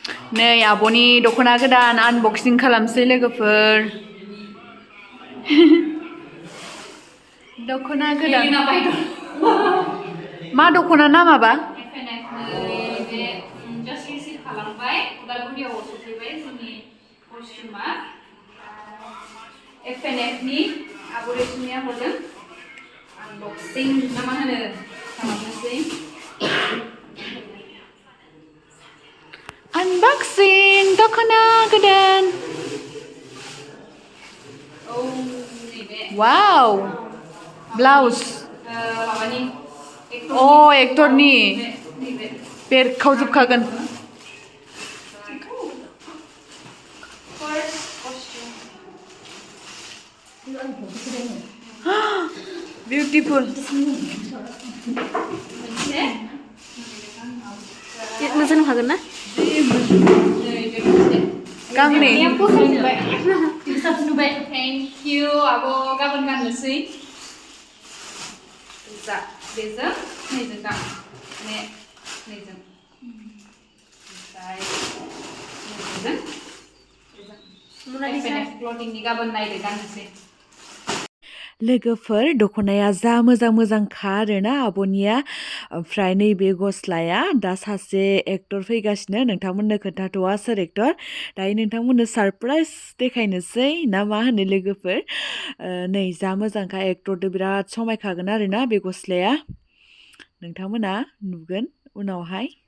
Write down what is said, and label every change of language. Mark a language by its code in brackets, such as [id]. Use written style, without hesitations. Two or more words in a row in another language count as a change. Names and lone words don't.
[brx] नै आब'नि दख'ना गोदान आनबक्सिं खालामसै लोगोफोर दख'ना गोदान मा दख'ना नामाबा [en] just receive [brx] Khalambai उदालगुरियाव सफैबाय जोंनि कस्ट्युमा FNF नि आब' रेशमिया हरदों आनबक्सिं ना मा होनो खालामनोसै Unboxing दख'ना गोदान औ नैबे [en] wow blouse [brx] माबानि एक्टरनि नैबे बेरखावजोबखागोन [en] first costume beautiful [brx] मोजां हागोन ना गांनै thank you आब' गाबोन गाननोसै बेजों नैजों गान नैजों ओमफ्राय क्लथिंनि गाबोन नायदो गाननोसै लोगोफोर दख'नाया जा मोजांखा आरोना आब'निया ओमफ्राय नैबे गस्लाया दा सासे एक्टर फैगासिनो नोंथांमोननो खोन्थाथ'वा सोर एक्टर दायो नोंथांमोननो सारप्राइज देखायनोसै ना मा होनो लोगोफोर नै जा मोजांखा एक्टरदो बिराद समायखागोन आरोना बे गस्लाया नोंथांमोना नुगोन उनावहाय